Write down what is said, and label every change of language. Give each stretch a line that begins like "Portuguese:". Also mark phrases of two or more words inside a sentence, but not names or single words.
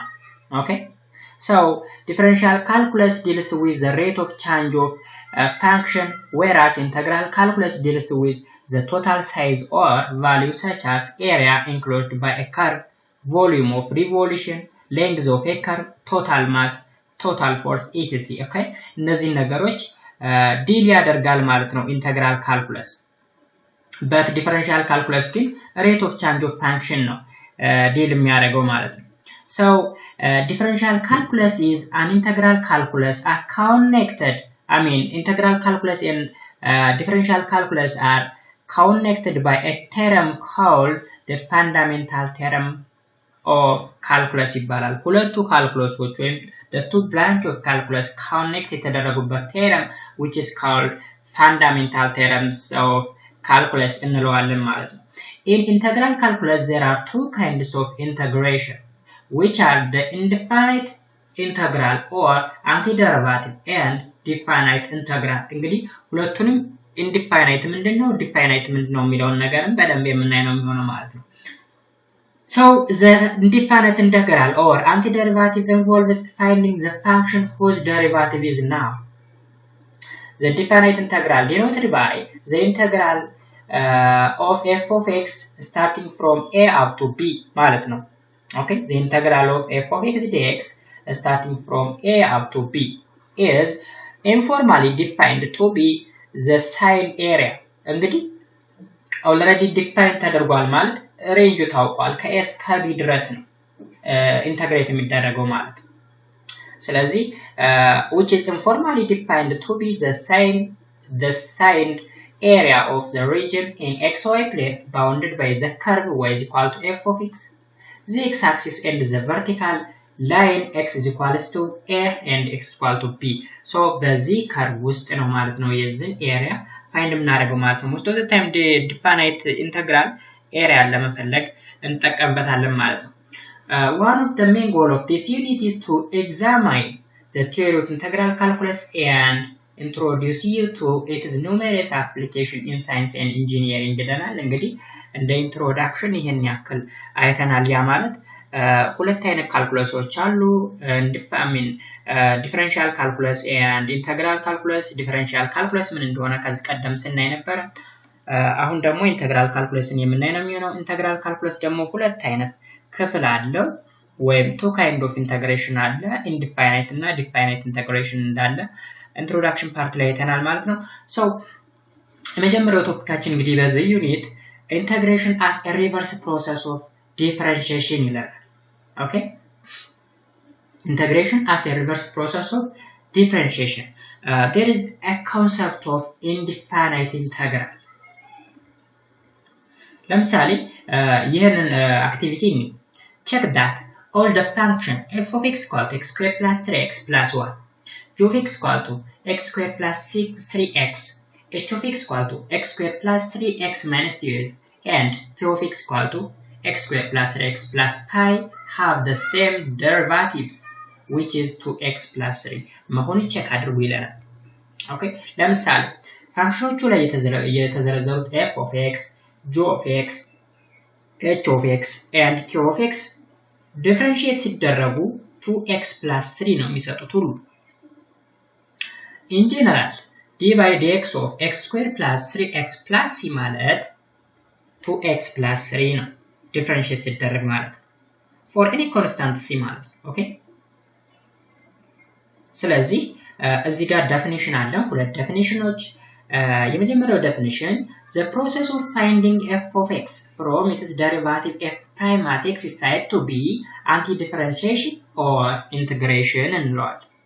English: Okay, so differential calculus deals with the rate of change of a function, whereas integral calculus deals with the total size or value such as area enclosed by a curve, volume of revolution, length of a curve, total mass, total force, etc. Okay,
Amharic: እነዚህ ነገሮች
English: ዲል
Amharic: ያደርጋል ማለት ነው
English: integral calculus። but differential calculus ግን rate of change of function ነው ዲል
Amharic: የሚያደርገው ማለት ነው።
English: So differential calculus is an integral calculus are connected. Integral calculus and differential calculus are connected by a theorem called the fundamental theorem of calculus
Amharic: ይባላል። ሁለቱ ካልኩለሶች ወይም
English: the two branch of calculus connect የተደረጉበት theorem which is called fundamental theorems of calculus
Amharic: እንለዋለን ማለት ነው።
English: In integral calculus there are two kinds of integration which are the indefinite integral or antiderivative and definite integral.
Amharic: እንግዲህ ሁለቱንም
English: indefinite ምንድነው definite
Amharic: ምንድነው የሚለውን ነገርም በደንብ የምናይ ነው የሚሆነው ማለት ነው።
English: So the indefinite integral or antiderivative involves finding the function whose derivative is known. The definite integral denoted by the integral of f of x starting from a up to b
Amharic: ማለት ነው።
English: Okay, the integral of f of x dx starting from a up to b is informally defined to be the sine area. እንግዲህ already defined
Amharic: ተደርጓል ማለት ሬንጁ ታውቋል ከኤስ ከቢ ድረስ ነው ኢንተግሬት የሚደረገው ማለት ነው። ስለዚህ
English: which is informally defined to be the sine area of the region in xy plane bounded by the curve y is equal to f of x, the x-axis and the vertical line x is equals to a and x is equal to b. So
Amharic: በዚህ
English: curve
Amharic: ውስጥ ነው ማለት ነው የዚህን
English: area find
Amharic: የምናደርገው ማለት ነው።
English: most of the time definite integral ኤሪያ
Amharic: ለመፈለግ እንጠቀምበታለን ማለት ነው።
English: One of the main goal of this unit is to examine the theory of integral calculus and introduce you to its numerous application in science and engineering
Amharic: ብለናል። እንግዲህ እንደ
English: ኢንትሮዳክሽን
Amharic: ይሄን ያክል አይተናል። ያ ማለት ሁለት አይነት ካልኩለሶች አሉ።
English: differential calculus and integral calculus። differential calculus
Amharic: ምን እንደሆነ ከዚህ ቀደም ስናይ ነበር። አሁን ደግሞ
English: integral calculus
Amharic: የምናይ ነው የሚሆነው።
English: integral calculus
Amharic: ደግሞ ሁለት አይነት ክፍል አለው። ወይም
English: two kind of integration አለ indefinite እና definite integration እንዳለ introduction part
Amharic: ላይ አይተናል ማለት ነው
English: so
Amharic: የመጀመሪያው ቶፒካችን እንግዲህ በዚህ ዩኒት
English: integration as a reverse process of differentiation ይላል okay integration as a reverse process of differentiation there is a concept of indefinite integral
Amharic: ለምሳሌ ይሄንን አክቲቪቲ
English: check that all the function f of x equal to x squared plus 3x plus 1 g of x equal to x squared plus 3x h of x equal to x squared plus 3x minus 12 and q of x equal to x squared plus 3x plus pi have the same derivatives which is 2x plus 3
Amharic: መሆኑ ቼክ አድርጉ ይለናል ኦኬ ለምሳሌ ፋንክሽኖቹ ላይ የተዘረዘሩት
English: f of x g of x h of x and q of x differentiate ሲደረጉ 2x plus 3
Amharic: ነው የሚሰጡት ሁሉ
English: in general d by dx of x squared plus 3x plus c ማለት 2x plus 3 ነው differentiate
Amharic: ሲደረግ ማለት
English: for any constant c ማለት ኦኬ
Amharic: ስለዚህ እዚህ ጋር ዴፊኒሽን አለ ሁለት ዴፊኒሽኖች የመጀመሪያው ዴፊኒሽን
English: the process of finding f of x from its derivative f prime at x is said to be anti-differentiation or integration እንለዋለን